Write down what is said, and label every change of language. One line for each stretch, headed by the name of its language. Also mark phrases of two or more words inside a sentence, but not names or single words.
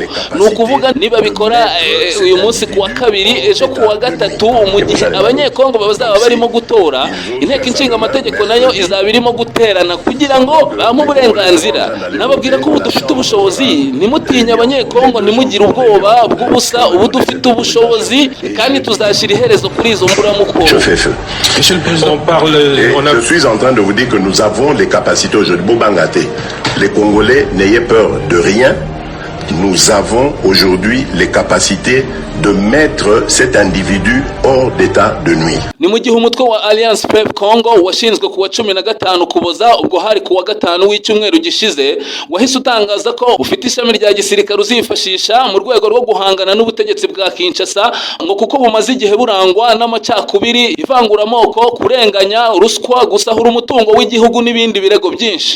Kinyarwanda: Ni ukuvuga niba bikora uyu munsi kuwa kabiri, ejo kuwa gatatu, mu gihe abanyekongo bazaba barimo gutora, inteko inshinga amategeko nayo izaba irimo guterana kugira ngo bamuhe uburenganzira. Nababwira ko ubu dufite ubushobozi, nimutinya abanyekongo, nimugire ubwoba bw'ubusa, ubu dufite ubushobozi kandi tuzashira iherezo kuri izo mburamukoro.
French: Monsieur le Président, je suis en train de vous dire que nous avons les capacités aujourd'hui. Bobangaté, les Congolais, n'ayez peur de rien. Nous avons aujourd'hui les capacités de mettre cet individu hors d'état de nuire.
Kinyarwanda: Ni mu gihe umutwe wa Alliance Fleuve Congo washinzwe kuwa 15 Ukuboza, ubwo hari kuwa 5 w'icyumweru gishize, wahise utangaza ko ufite ishami rya gisirikare uzifashisha mu rwego rwo guhangana n'ubutegetsi bwa Kinshasa, ngo kuko bumaze igihe burangwa n'amacakubiri, ivanguramoko, kurenganya, ruswa, gusahura umutungo w'igihugu n'ibindi birego byinshi.